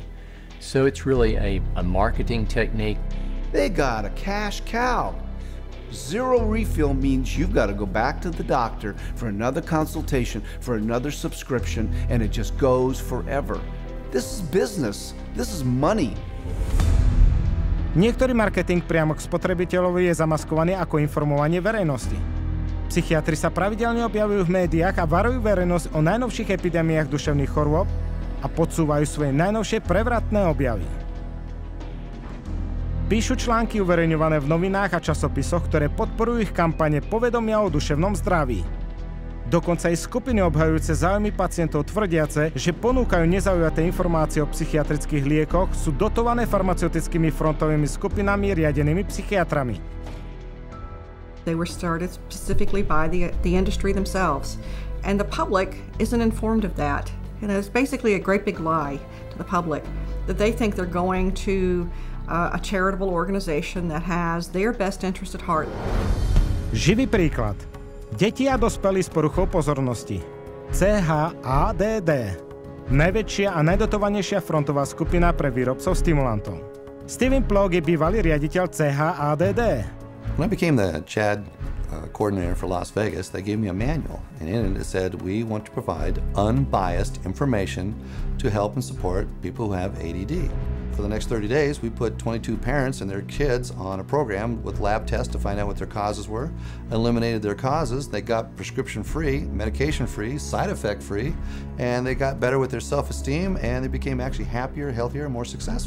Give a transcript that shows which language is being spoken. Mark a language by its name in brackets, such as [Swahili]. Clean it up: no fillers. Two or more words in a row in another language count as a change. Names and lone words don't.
[English] So it's really a marketing technique. They got a cash cow. Zero refill means you've got to go back to the doctor for another consultation, for another subscription, and it just goes forever. This is business. This is money. [Slovak] Niektorý marketing priamo k spotrebiteľovi je zamaskovaný ako informovanie verejnosti. Psychiatri sa pravidelne objavujú v médiách a varujú verejnosť o najnovších epidémiách duševných chorôb a podsúvajú svoje najnovšie prevratné objavy. Píšu články uverejňované v novinách a časopisoch, ktoré podporujú ich kampane povedomia o duševnom zdraví. Dokonca aj skupiny obhajujúce záujmy pacientov tvrdiace, že ponúkajú nezaujaté informácie o psychiatrických liekoch, sú dotované farmaceutickými frontovými skupinami riadenými psychiatrami. [English] They were started specifically by the industry themselves, and the public isn't informed of that. And it's basically a great big lie to the public that they think they're going to a charitable organization that has their best interest at heart. [Slovak] Živý príklad. Deti a dospelí s poruchou pozornosti. CCHR. Najväčšia a najdotovanejšia frontová skupina pre výrobcov stimulantov. Steven Plog je bývalý riaditeľ CCHR. [English] When I became the CHAD coordinator for Las Vegas, they gave me a manual, and in it said, we want to provide unbiased information to help and support people who have ADD. For the next 30 days, we put 22 parents and their kids on a program with lab tests to find out what their causes were, eliminated their causes, they got prescription-free, medication-free, side-effect-free, and they got better with their self-esteem, and they became actually happier, healthier, and more successful.